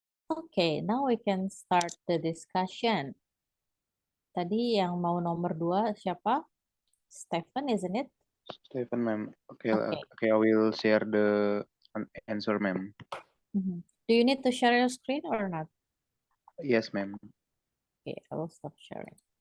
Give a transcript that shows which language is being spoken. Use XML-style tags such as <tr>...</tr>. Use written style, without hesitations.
<en>Okay, now we can start the discussion.</en> <id>Tadi yang mau nomor 2 siapa?</id> <en>Stephen, isn't it? Stephen, ma'am. Okay, Okay. okay, I will share the answer, ma'am. Do you need to share your screen or not? Yes, ma'am. Okay, I will stop sharing.</en>